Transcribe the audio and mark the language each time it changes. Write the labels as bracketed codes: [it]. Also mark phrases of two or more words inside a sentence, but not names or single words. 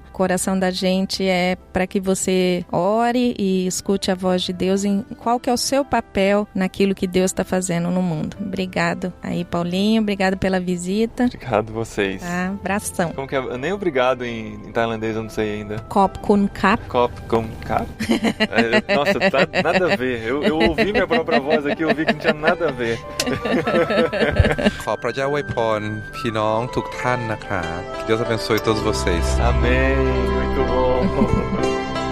[pt] O coração da gente é para que você ore e escute a voz de Deus em qual que é o seu papel naquilo que Deus está fazendo no mundo. Obrigado aí, Paulinho. Obrigado pela visita. Obrigado vocês. Tá, abração. Como que é? Nem obrigado em tailandês, eu não sei ainda. [th] ขอบคุณครับ. ขอบคุณครับ? [pt] Nossa, nada a ver. Eu ouvi minha própria voz aqui, eu vi que não tinha nada a ver. [th] ขอพระเจ้าอวยพรพี่น้องทุกท่านนะครับ [pt] Que Deus abençoe todos vocês. Amém. Muito bom.